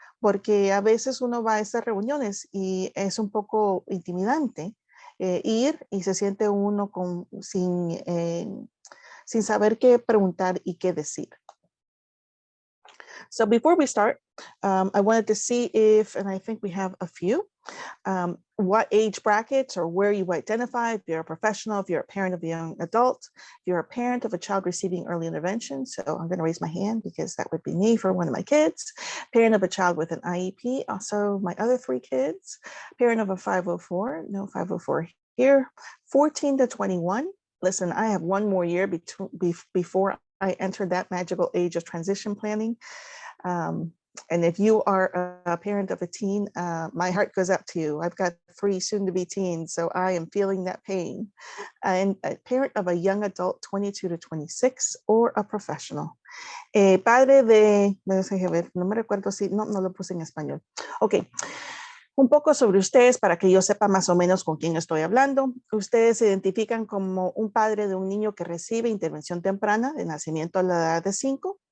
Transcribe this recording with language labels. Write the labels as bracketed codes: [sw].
[es] Porque a veces uno va a estas reuniones y es un poco intimidante ir y se siente uno sin saber qué preguntar y qué decir. [en] So before we start, I wanted to see if, and I think we have a few, what age brackets or where you identify, if you're a professional, if you're a parent of a young adult, if you're a parent of a child receiving early intervention. So I'm going to raise my hand because that would be me for one of my kids. Parent of a child with an IEP, also my other 3 kids. Parent of a 504, no 504 here. 14 to 21. Listen, I have one more year before I entered that magical age of transition planning. And if you are a parent of a teen, my heart goes out to you. I've got 3 soon-to-be teens, so I am feeling that pain. And a parent of a young adult, 22 to 26, or a professional. [es] Padre de, no me recuerdo si, no lo puse en español. Ok. Un poco sobre ustedes para que yo sepa más o menos con quién estoy hablando. Ustedes se identifican como un padre de un niño que recibe intervención temprana de nacimiento a la edad de 5.